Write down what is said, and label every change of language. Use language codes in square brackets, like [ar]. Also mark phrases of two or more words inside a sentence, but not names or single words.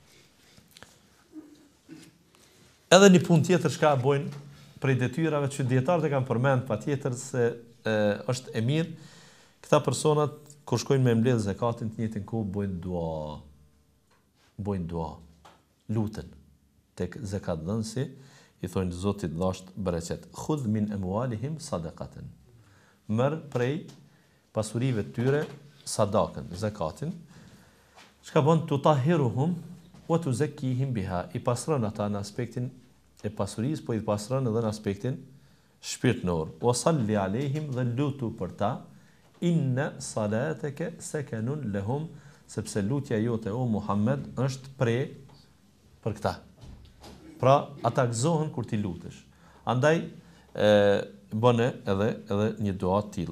[sq] Edhe një punë tjetër shka bojnë prej detyrave që dietarët e kanë përmend patjetër se është e mirë, këta personat kur shkojnë me mbledh zakatin të njëjtën kohë bojnë dua, luten tek zakatdhënësi, i thonë Zotit dhasht bereqet. [ar] خذ من أموالهم صدقة. [sq] Merr prej pasurive të tyre sadakën, zakatin. Çka bën [ar] تطهرهم وتزكيهم بها, [sq] i pastron ata në aspektin e pasurisë, po i pastron edhe në aspektin shpirtënor. [ar] وصل عليهم, [sq] dhe lutu për ta, [ar] إن صلاتك سكن لهم, [sq] sepse lutja jote o Muhammed është për këta. Pra ata gëzohen kur ti lutesh. Andaj bëne edhe një dua të tillë.